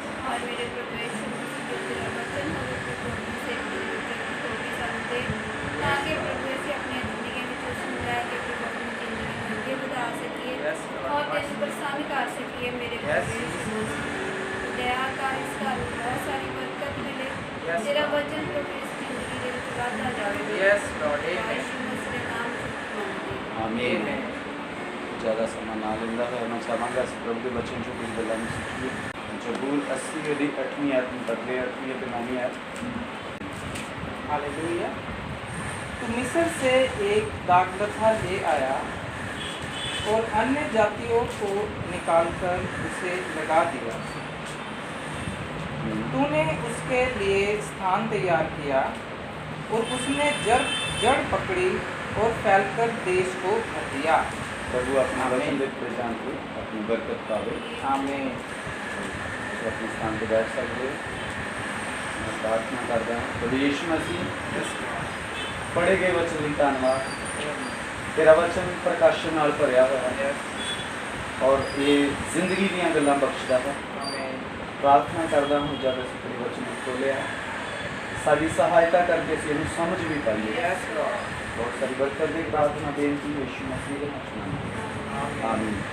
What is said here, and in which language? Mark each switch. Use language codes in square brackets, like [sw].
[pa] ਔਰ ਮੇਰੇ ਪ੍ਰਵੇਸ਼ ਮਸੀਹ ਜੋ ਤੇਰਾ ਵਚਨ ਹੋਵੇ ਪ੍ਰਭੂ ਆਪਣੇ ਸੇਵਕ ਦੇ ਵਿੱਚ ਹੋਵੇ ਸਾਨੂੰ ਦੇ ਤਾਂ ਕਿ ਪ੍ਰਭੂ ਅਸੀਂ ਆਪਣੀ ਜ਼ਿੰਦਗੀ ਵਿੱਚ ਉਸ ਨੂੰ ਲੈ ਕੇ ਪ੍ਰਭੂ ਆਪਣੀ ਜ਼ਿੰਦਗੀ ਨੂੰ ਅੱਗੇ ਵਧਾ ਸਕੀਏ ਔਰ ਤੈਨੂੰ ਪ੍ਰਸੰਨ ਕਰ ਸਕੀਏ ਮੇਰੇ ਪ੍ਰਭੂ ਦਇਆ ਕਰ ਇਸ ਘਰ ਨੂੰ ਬਹੁਤ ਸਾਰੀ ਬਰਕਤ ਮਿਲੇ ਤੇਰਾ ਵਚਨ ਪ੍ਰਭੂ ਇਸ ਜ਼ਿੰਦਗੀ ਦੇ ਵਿੱਚ ਵਧਦਾ ਜਾਵੇ ਯਿਸੂ ਮਸੀਹ ਦੇ ਨਾਮ ਚ ਆਮੀਨ। ज़्यादा समा ना लेंदा है मैं चाहूँगा इस प्रभु के वचन जो कुछ गल्लां सीखिए। [hi] जबूर 80 की 8वीं आयत में पढ़ते 8वीं और 9वीं आयत। हालेलुया। तो मिस्र से एक दाखलता ले आया और अन्य जातियों को निकालकर उसे लगा दिया। तूने उसके लिए स्थान तैयार किया और उसने जड़ पकड़ी और फैलकर देश को भर दिया। प्रभु अपना वचन देते जान के अपनी बरकत पावे। आमीन। अपने स्थान पर बैठ सकते मैं प्रार्थना करता हूँ। प्रभु यीशु मसीह पढ़े गए वचन [pa] ਲਈ ਧੰਨਵਾਦ। [hi] तेरा वचन प्रकाशन [pa] ਨਾਲ ਭਰਿਆ ਹੋਇਆ ਹੈ [hi] और ये जिंदगी [pa] ਦੀਆਂ ਗੱਲਾਂ ਬਖਸ਼ਦਾ ਹੈ। [hi] प्रार्थना करता हूँ जब [pa] ਅਸੀਂ ਤੇਰੇ वचन ਨੂੰ ਖੋਲਿਆ ਸਾਡੀ ਸਹਾਇਤਾ ਕਰਕੇ ਅਸੀਂ ਇਹਨੂੰ ਸਮਝ ਵੀ ਪਾਈਏ। [hi] बहुत सारी बरकत की प्रार्थना बेनती यीशु मसीह के नाम में आमीन।